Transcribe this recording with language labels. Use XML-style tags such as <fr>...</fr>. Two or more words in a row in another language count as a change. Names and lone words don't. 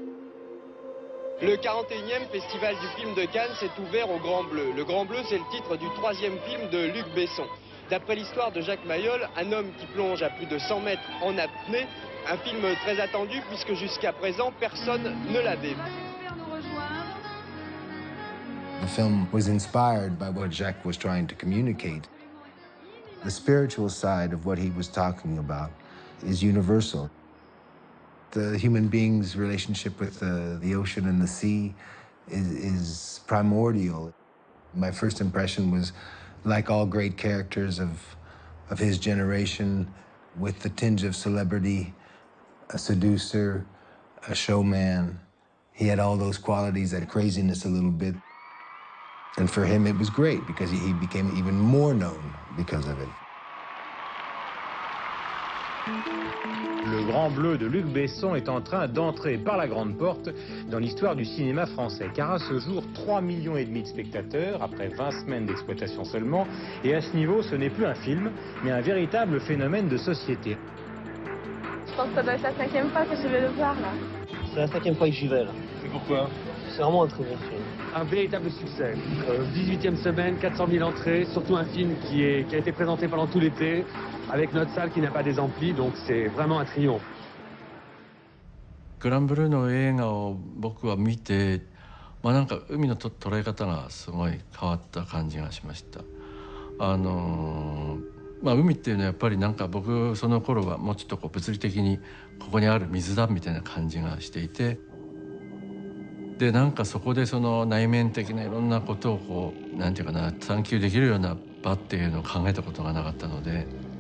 <fr>Le 41e Festival du film de Cannes s'est ouvert au Grand Bleu. Le Grand Bleu, c'est le titre du 3e film de Luc Besson. D'après l'histoire de Jacques Mayol, un homme qui plonge à plus de 100 mètres en apnée, un film très attendu puisque jusqu'à présent, personne ne l'avait vu.</fr> <en>The film was inspired by what Jacques was trying to communicate. The spiritual side of what he was talking about is universal. The human being's relationship with the ocean and the sea is primordial. My first impression was, like all great characters of his generation, with the tinge of celebrity, a seducer, a showman. He had all those qualities, that craziness a little bit. And for him, it was great because he became even more known because of it.</en> <fr>Le Grand Bleu de Luc Besson est en train d'entrer par la grande porte dans l'histoire du cinéma français. Car à ce jour, 3,5 millions de spectateurs, après 20 semaines d'exploitation seulement. Et à ce niveau, ce n'est plus un film, mais un véritable phénomène de société. Je pense que ça doit être la 5e fois que je vais le voir, là. C'est la 5e fois que j'y vais, là. Et pourquoi? C'est vraiment un très bon film. Un véritable succès. 18e semaine, 400 000 entrées, surtout un film qui a été présenté pendant tout l'été, avec notre salle qui n'a pas des amplis, donc c'est vraiment un triomphe.</fr> <ja>グランブルーの映画を僕は見て、なんか海の捉え方がすごい変わった感じがしました。海っていうのはやっぱりなんか僕その頃はもうちょっと物理的にここにある水だみたいな感じがしていて、でなんかそこでその内面的ないろんなことをなんていうかな探求できるような場っていうのを考えたことがなかったので。</ja>